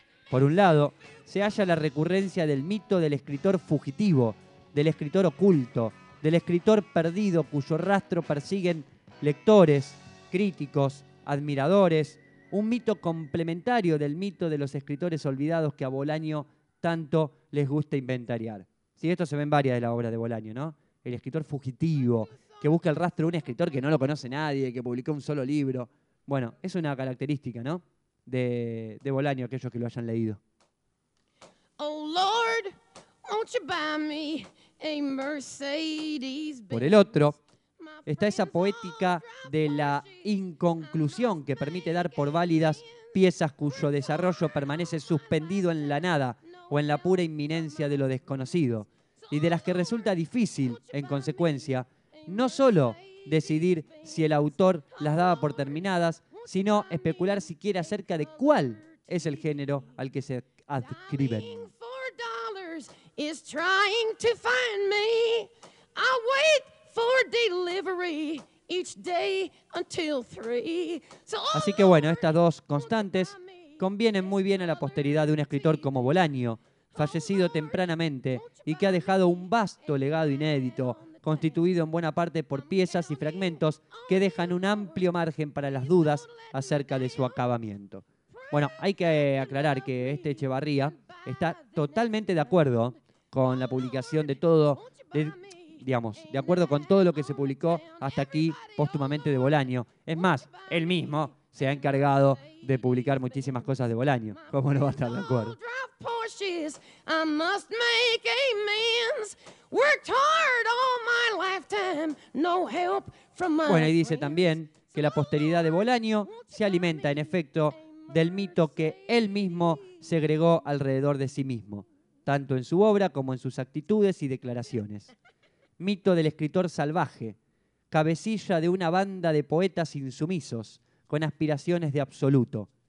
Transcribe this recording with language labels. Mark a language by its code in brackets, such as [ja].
[es] Por un lado, se halla la recurrencia del mito del escritor fugitivo, del escritor oculto, del escritor perdido cuyo rastro persiguen lectores, críticos, admiradores, un mito complementario del mito de los escritores olvidados que a Bolaño tanto les gusta inventariar. Sí, esto se ve en varias de las obras de Bolaño, ¿no? El escritor fugitivo, que busca el rastro de un escritor que no lo conoce nadie, que publicó un solo libro. Bueno, es una característica, ¿no? De Bolaño, aquellos que lo hayan leído. [en] Oh, Lord, won't you buy me a Mercedes? [es] Por el otro, está esa poética de la inconclusión que permite dar por válidas piezas cuyo desarrollo permanece suspendido en la nada o en la pura inminencia de lo desconocido y de las que resulta difícil, en consecuencia, no solo decidir si el autor las daba por terminadas, sino especular siquiera acerca de cuál es el género al que se adscriben. [en] Dying for dollars is trying to find me. I wait for delivery each day until three. [es] Así que bueno, estas dos constantes convienen muy bien a la posteridad de un escritor como Bolaño, fallecido tempranamente y que ha dejado un vasto legado inédito, constituido en buena parte por piezas y fragmentos que dejan un amplio margen para las dudas acerca de su acabamiento. Bueno, hay que aclarar que este Echevarría está totalmente de acuerdo con la publicación de todo, de acuerdo con todo lo que se publicó hasta aquí póstumamente de Bolaño. Es más, él mismo se ha encargado de publicar muchísimas cosas de Bolaño. ¿Cómo no va a estar de acuerdo? [en] Porsches, I must make amends. Worked hard all my lifetime, no help from my. [es] Bueno, y dice también que la posteridad de Bolaño se alimenta, en efecto, del mito que él mismo segregó alrededor de sí mismo, tanto en su obra como en sus actitudes y declaraciones. Mito del escritor salvaje, cabecilla de una banda de poetas insumisos con aspiraciones de absoluto.